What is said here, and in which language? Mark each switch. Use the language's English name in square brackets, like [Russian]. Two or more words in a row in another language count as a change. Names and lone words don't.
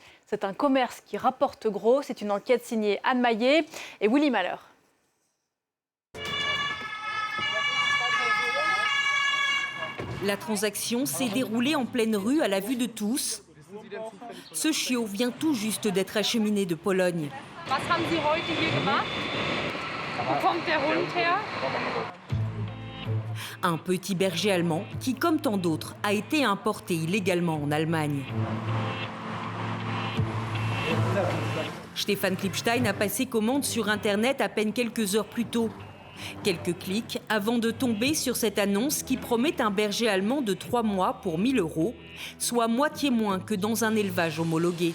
[French] C'est un commerce qui rapporte gros. C'est une enquête signée Anne Maillet et Willy Malheur. La transaction s'est déroulée en pleine rue à la vue de tous. Ce chiot vient tout juste d'être acheminé de Pologne. [German] Was haben Sie heute hier gemacht? Wo kommt der Hund her? [French] Un petit berger allemand qui, comme tant d'autres, a été importé illégalement en Allemagne. Stefan Klipstein a passé commande sur Internet à peine quelques heures plus tôt. Quelques clics avant de tomber sur cette annonce qui promet un berger allemand de 3 mois pour 1 000 €, soit moitié moins que dans un élevage homologué.